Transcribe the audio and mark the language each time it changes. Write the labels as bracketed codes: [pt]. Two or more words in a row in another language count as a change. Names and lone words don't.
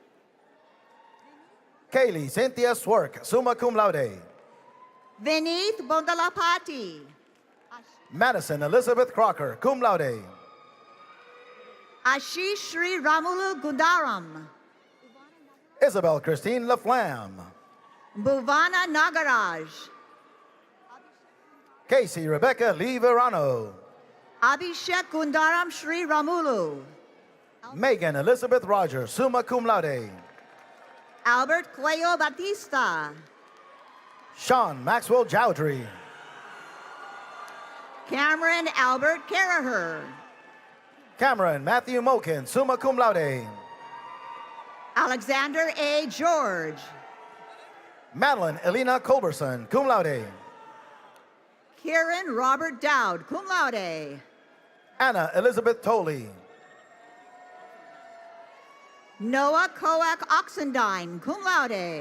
[en] Kaylee Cynthia Swerk, [la] summa cum laude. [en] Vineeth Bondalapati. Madison Elizabeth Crocker, [la] cum laude. [en] Ashish Sri Ramulu Gundaram. Isabel Christine Laflamme. Bhuvana Nagaraj. Casey Rebecca Lee Verano. Abhishek Gundaram Sri Ramulu. Megan Elizabeth Rogers, [la] summa cum laude. [en] Albert Cleo Batista. Sean Maxwell Jowdry. Cameron Albert Caraher. Cameron Matthew Mokin, [la] summa cum laude. [en] Alexander A. George. Madeline Elena Culberson, [la] cum laude. [en] Kieran Robert Dowd, [la] cum laude. [en] Anna Elizabeth Tolley. Noah Coac Oxendine, [la] cum laude.